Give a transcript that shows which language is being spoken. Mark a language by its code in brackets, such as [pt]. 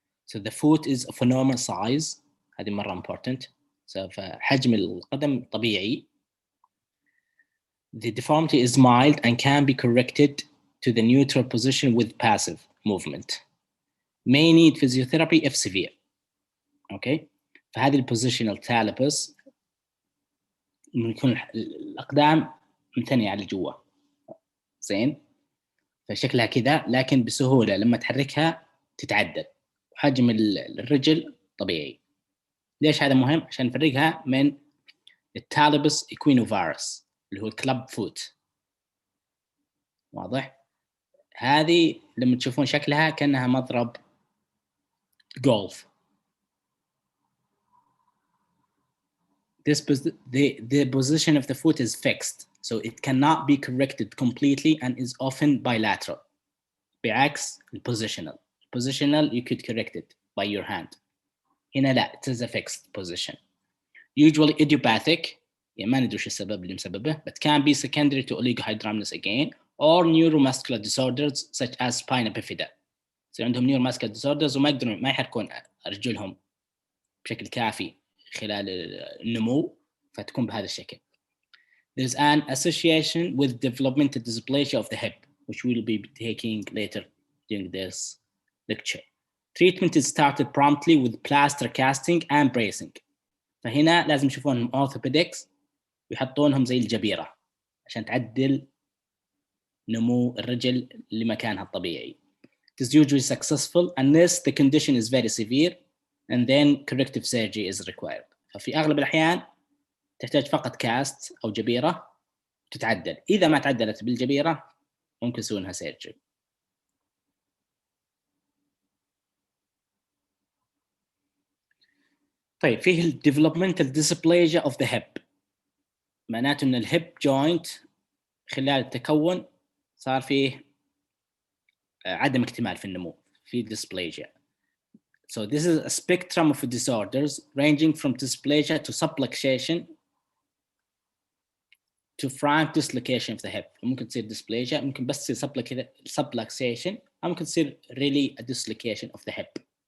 [en] So the foot is of a normal size، [ar] هذه مره [en] important. [ar] فحجم القدم طبيعي. [en] The deformity is mild and can be corrected to the neutral position with passive movement. May need physiotherapy if severe. Okay. [ar] فهذه البوزيشنال تالبس إنه يكون الأقدام متنية على جوا، زين، فشكلها كذا، لكن بسهولة لما تحركها تتعدل، وحجم الرجل طبيعي. ليش هذا مهم؟ عشان نفرقها من التالبس إكوينوفارس اللي هو الكلب فوت. واضح؟ هذه لما تشوفون شكلها كأنها مضرب جولف. [en] The position of the foot is fixed, so it cannot be corrected completely and is often bilateral. [ar] بعكس [en] positional. Positional you could correct it by your hand. [ar] هنا لا، [en] it is a fixed position. Usually idiopathic، [ar] يعني ما ندري وش السبب اللي مسببه، [en] but can be secondary to oligohydramnios again or neuromuscular disorders such as spina bifida. [ar] يصير عندهم neuromuscular disorders وما يقدرون ما يحركون رجلهم بشكل كافي خلال النمو، فتكون بهذا الشكل. [en] There's an association with developmental dysplasia of the hip, which we will be taking later during this lecture. Treatment is started promptly with plaster casting and bracing. [ar] فهنا لازم يشوفون orthopedics ويحطونهم زي الجبيرة عشان تعدل نمو الرجل لمكانها الطبيعي. [en] It is usually successful unless the condition is very severe and then corrective surgery is required. [ar] ففي أغلب الأحيان تحتاج فقط كاست أو جبيرة تتعدل. إذا ما تعدلت بالجبيرة ممكن يسوونها surgery. طيب فيه ال developmental dysplasia of the hip، معناته إن الهيب جوينت خلال التكون صار فيه عدم اكتمال في النمو، في dysplasia. [en] So this is a spectrum of disorders ranging from dysplasia to subluxation to frank dislocation of the hip. [ar] ممكن تصير dysplasia، ممكن بس تصير subluxation، أو ممكن تصير [en] really a dislocation of the hip.